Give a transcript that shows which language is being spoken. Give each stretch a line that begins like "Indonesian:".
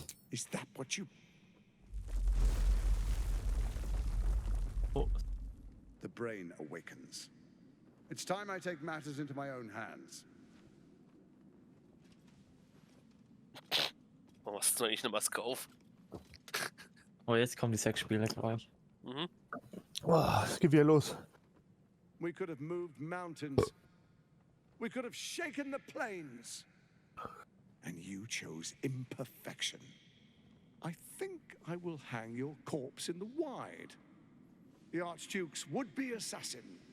English: Is that what you... Oh. The Brain awakens. It's time I take matters into my own hands.
German: Warum hast du eigentlich eine Maske auf? Oh, jetzt kommen die Sexspiele gleich. Mhm. Oh, es geht wieder los.
English: We could have moved mountains. We could have shaken the plains. And you chose imperfection. I think I will hang your corpse in the wide. The Archduke's would-be assassin.